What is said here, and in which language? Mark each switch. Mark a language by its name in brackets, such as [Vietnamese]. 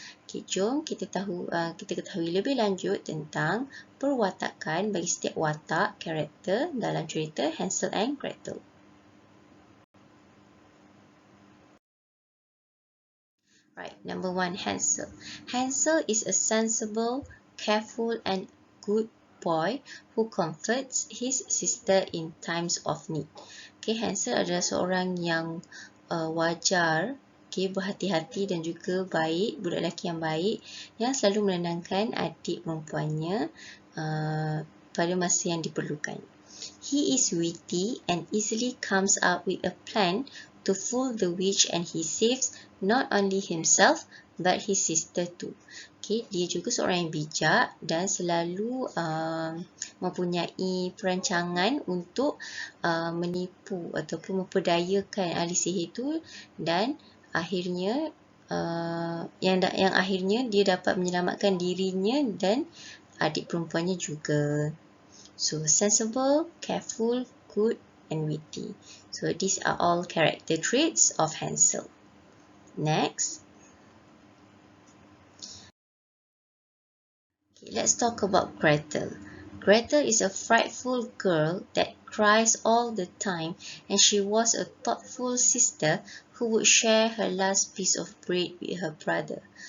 [Malay] Okay, jom kita ketahui lebih lanjut tentang perwatakan bagi setiap watak karakter dalam cerita [English] Hansel and Gretel. Right, number 1, Hansel. Hansel is a sensible, careful and good boy who comforts his sister in times of need. [Malay] Okay, Hansel adalah seorang yang wajar, okay, berhati-hati dan juga baik, budak lelaki yang baik yang selalu menenangkan adik perempuannya pada masa yang diperlukan. [English] He is witty and easily comes up with a plan to fool the witch, and he saves not only himself but his sister too. [Malay] Okay, dia juga seorang yang bijak dan selalu mempunyai perancangan untuk menipu ataupun memperdayakan ahli sihir itu, dan akhirnya yang akhirnya dia dapat menyelamatkan dirinya dan adik perempuannya juga. [English] So sensible, careful, good and witty. So these are all character traits of Hansel. Next. Okay, let's talk about Gretel. Gretel is a frightful girl that cries all the time, and she was a thoughtful sister who would share her last piece of bread with her brother.